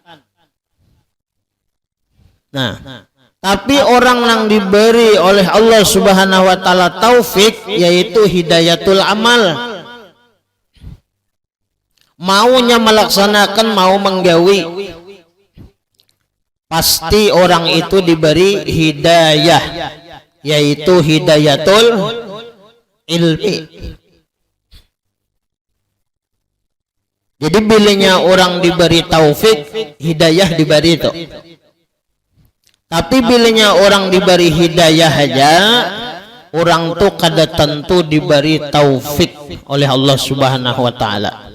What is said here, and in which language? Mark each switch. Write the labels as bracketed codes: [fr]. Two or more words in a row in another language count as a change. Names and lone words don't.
[id] Nah, tapi orang yang diberi oleh Allah [ar] Subhanahu wa taala [id] taufik yaitu [ar] hidayatul amal. [bjn] Maunya melaksanakan, mau menggawi, pasti orang itu diberi hidayah, yaitu [ar] hidayatul ilmi. [bjn] Jadi bilanya orang diberi taufik, hidayah diberi itu. Tapi bilanya orang diberi hidayah aja, orang tuh kada tentu diberi taufik oleh Allah [ar] Subhanahu wa taala.